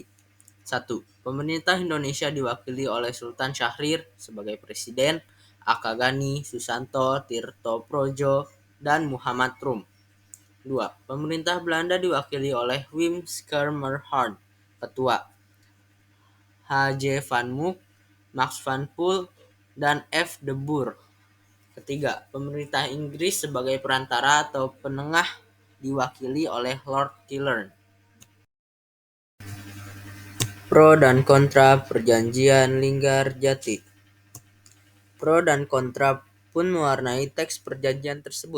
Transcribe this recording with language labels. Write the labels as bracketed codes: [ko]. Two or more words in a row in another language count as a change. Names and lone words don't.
[id] 1. Pemerintah Indonesia diwakili oleh Sultan Syahrir sebagai Presiden, Aka Gani, Susanto, Tirto Projo, dan Muhammad Rum. 2. Pemerintah Belanda diwakili oleh Wim Schermerhorn, Ketua, H.J. van Mook, Max van Poel, dan F. de Boer. Ketiga, pemerintah Inggris sebagai perantara atau penengah diwakili oleh Lord Killern. Pro dan kontra perjanjian Linggarjati. Pro dan kontra pun mewarnai teks perjanjian tersebut.